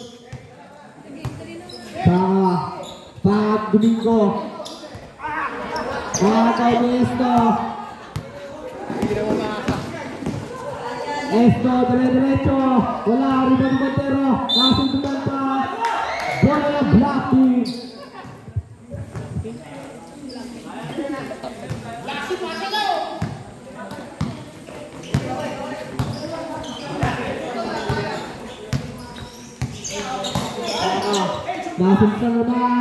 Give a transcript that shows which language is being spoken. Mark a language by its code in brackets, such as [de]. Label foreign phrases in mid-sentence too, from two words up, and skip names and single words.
[tl] Baka, Domingo. Kay Esto. Esto, derecho. Wala, rebound Montero. Nasundutan pa. Bola na blocking. Nasundutan naman.